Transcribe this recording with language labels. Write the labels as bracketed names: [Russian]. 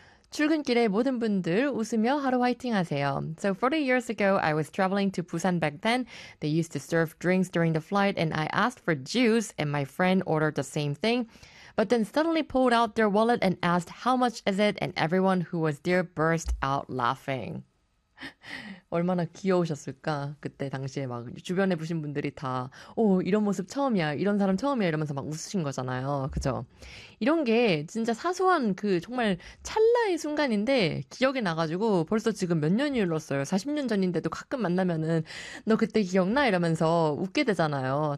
[Korean] 출근길에 모든 분들 웃으며 하루 화이팅 하세요. [English] So 40 years ago, I was traveling to Busan back then. They used to serve drinks during the flight, and I asked for juice, and my friend ordered the same thing. But then suddenly pulled out their wallet and asked, "How much is it?" And everyone who was there burst out laughing. [Korean] 얼마나 귀여우셨을까? 그때 당시에 막 주변에 보신 분들이 다, 오, 이런 모습 처음이야. 이런 사람 처음이야. 이러면서 막 웃으신 거잖아요. 그죠? 이런 게 진짜 사소한 그 정말 찰나의 순간인데 기억이 나가지고 벌써 지금 몇 년이 흘렀어요. 40년 전인데도 가끔 만나면은 너 그때 기억나? 이러면서 웃게 되잖아요.